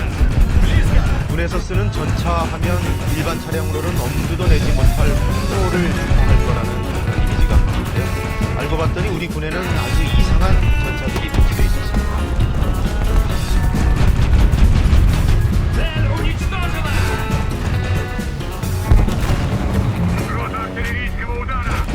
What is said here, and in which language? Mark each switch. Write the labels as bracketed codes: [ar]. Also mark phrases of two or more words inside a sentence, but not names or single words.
[ru] Близко. [ko] 군에서 쓰는 전차 하면 일반 차량으로는 엄두도 내지 못할 프로를 주목할 거라는 그런 이미지가 있는데요. 알고 봤더니 우리 군에는 아주 이상한 전차들이 배치되어 있었습니다. [ru] Цель уничтожена! Угроза артиллерийского удара!